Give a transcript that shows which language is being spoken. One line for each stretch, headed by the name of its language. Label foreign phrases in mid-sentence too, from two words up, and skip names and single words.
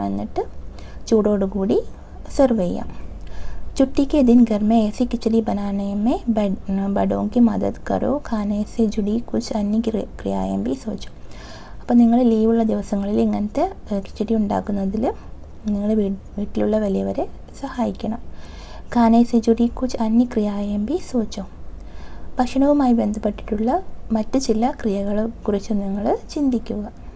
Malayalam: എന്നിട്ട് ചൂടോടുകൂടി സെർവ് ചെയ്യാം.
Hindi: छुट्टी के दिन घर में ऐसी खिचड़ी बनाने में बड़ों की मदद करो. खाने से जुड़ी कुछ अन्य क्रियाएं भी सोचो.
Malayalam: അപ്പോൾ നിങ്ങൾ ലീവുള്ള ദിവസങ്ങളിൽ ഇങ്ങനത്തെ കിച്ചടി ഉണ്ടാക്കുന്നതിൽ നിങ്ങൾ വീട്ടിലുള്ള വലിയവരെ സഹായിക്കണം.
Hindi: खाने से जुड़ी कुछ अन्य क्रियाएं भी सोचो.
Malayalam: ഭക്ഷണവുമായി ബന്ധപ്പെട്ടിട്ടുള്ള മറ്റ് ചില ക്രിയകളെക്കുറിച്ച് നിങ്ങൾ ചിന്തിക്കുക.